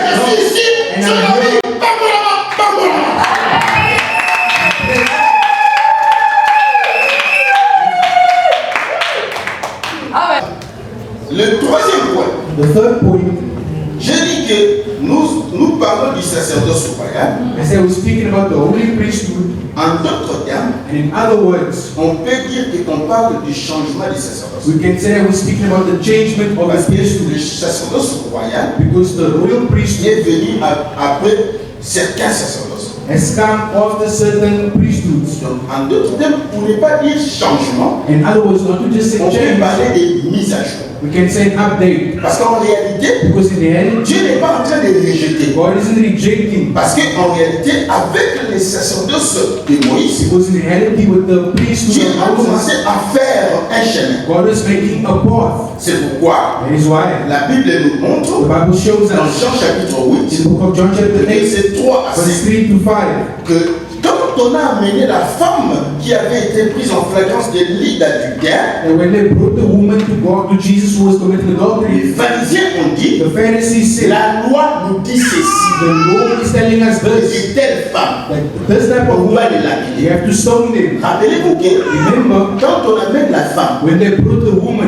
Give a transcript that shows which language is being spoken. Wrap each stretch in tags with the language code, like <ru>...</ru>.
<fr>Et je suis ici, sur la vie, pas pour Le troisième point.</fr> <en>The third point.</en> <fr>Je dis que nous parlons du sacerdoce royal.</fr> <en>I said we're speaking about the holy priesthood.</en> <fr>En d'autres termes,</fr> <en>And in other words,</en> <fr>on peut dire qu'on parle du changement du sacerdoce.</fr> <en>we can say that we're speaking about the changement of</en> <fr>Parce</fr> <en>the</en> <fr>que</fr> <en>priesthood.</en> <fr>le sacerdoce royal</fr> <en>Because the royal priesthood</en> <fr>est venu après certains sacerdoces.</fr> <en>has come after certain priesthoods.</en> <fr>Donc, en d'autres termes, pour ne pas dire changement,</fr> <en>In other words, not to just say</en> <fr>on peut</fr> <en>change,</en> <fr>parler de mise à jour.</fr> <en>we can say an update.</en> <fr>Parce qu'en réalité,</fr> <en>Because in reality,</en> <fr>Dieu n'est pas en train de rejeter.</fr> <en>God isn't rejecting.</en> <fr>Parce qu'en réalité, avec les sacerdoces de Moïse,</fr> <en>Because in reality, with the priesthood</en> <fr>Dieu a</fr> <en>of Moses,</en> <fr>commencé à faire un chemin.</fr> <en>God is making a path.</en> <fr>C'est pourquoi</fr> <en>That is why</en> <fr>la Bible nous</fr> <en>the</en> <fr>montre</fr> <en>Bible shows</en> <fr>dans</fr> <en>us</en> <fr>Jean chapitre</fr> <en>in</en> <fr>8,</fr> <en>the book of John chapter 8,</en> <fr>versets 3 à</fr> <en>verse</en> <fr>5,</fr> <en>3 to 5,</en> <fr>que quand on a amené la femme qui avait été prise en flagrance de lit d'adultère,</fr> <en>that when they brought the woman to God, to Jesus who was committing adultery,</en> <fr>les pharisiens ont dit,</fr> <en>the Pharisees said,</en> <fr>la loi nous dit ceci,</fr> <en>the law is telling us this,</en> <fr>c'est telle femme,</fr> <en>that this type of</en> <fr>on va</fr> <en>woman,</en> <fr>les lapider.</fr> <en>you have to stone them.</en> <fr>Rappelez-vous que</fr> <en>Remember,</en> <fr>quand on amène la femme,</fr> <en>when they brought the woman,</en>